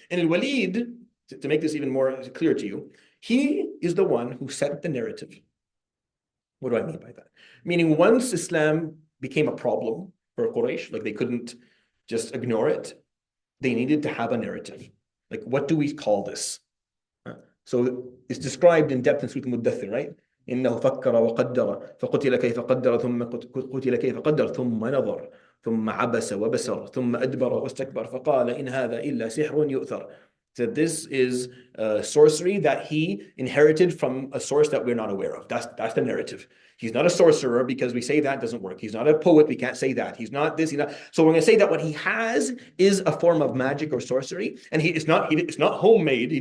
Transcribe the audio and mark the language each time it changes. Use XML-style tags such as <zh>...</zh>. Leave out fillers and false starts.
<en>And Al-Walid, to make this even more clear to you, he is the one who set the narrative. What do I mean by that? Meaning, once Islam became a problem for Quraysh, like they couldn't just ignore it, they needed to have a narrative. Like, what do we call this? So it's described in depth in Surah Al-Muddathir, right?</en> <ar>إنه فكر وقدر فقتل كيف قدر ثم قتل كيف قدر ثم نظر ثم عبس وبسر ثم أدبر واستكبر فقال إن هذا إلا سحر يؤثر.</ar> <en>So this is sorcery that he inherited from a source that we're not aware of. That's the narrative. He's not a sorcerer, because we say that doesn't work. He's not a poet. We can't say that. He's not this. He's not. So we're going to say that what he has is a form of magic or sorcery, and it's not homemade.</en>